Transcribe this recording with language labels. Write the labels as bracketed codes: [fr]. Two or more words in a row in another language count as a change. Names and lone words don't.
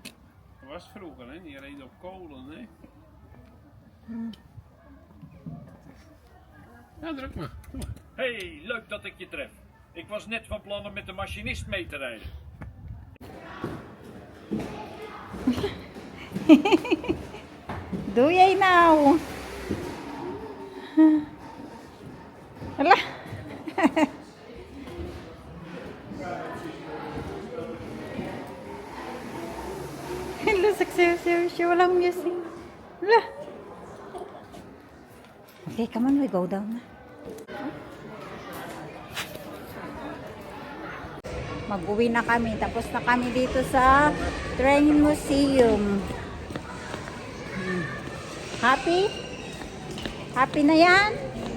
[nl] Dat was vroeger, hè? Die reden op kolen, hè? Ja, druk maar. Doe maar. Hey, leuk dat ik je tref. Ik was net van plan om met de machinist mee te rijden. Doe jij nou? [tl] Hala. Lusok siya. Walang music. Hala. [en] Okay, come on, we go down na. [tl] Mag-uwi na kami. Tapos na kami dito sa Train Museum. Happy? Happy na yan?